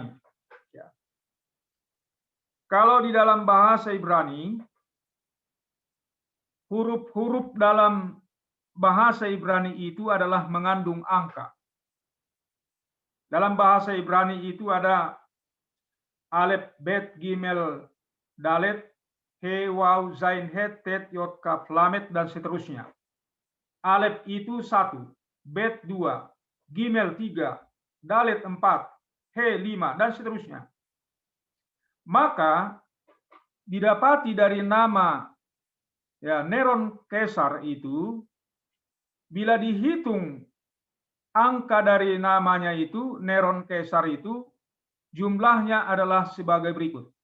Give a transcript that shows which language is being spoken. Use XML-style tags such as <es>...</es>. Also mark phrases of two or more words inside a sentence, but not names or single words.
<id>Ya. Kalau di dalam bahasa Ibrani, huruf-huruf dalam bahasa Ibrani itu adalah mengandung angka. Dalam bahasa Ibrani itu ada Alef, Bet, Gimel, Dalet, He, Waw, Zain, Het, Tet, Yod, Kaf, Lamet, dan seterusnya. Alef itu 1, Bet 2, Gimel 3, Dalet 4, He 5, dan seterusnya. Maka didapati dari nama Neron Kaisar itu, bila dihitung angka dari namanya itu, Neron Kaisar itu, jumlahnya adalah sebagai berikut.</id>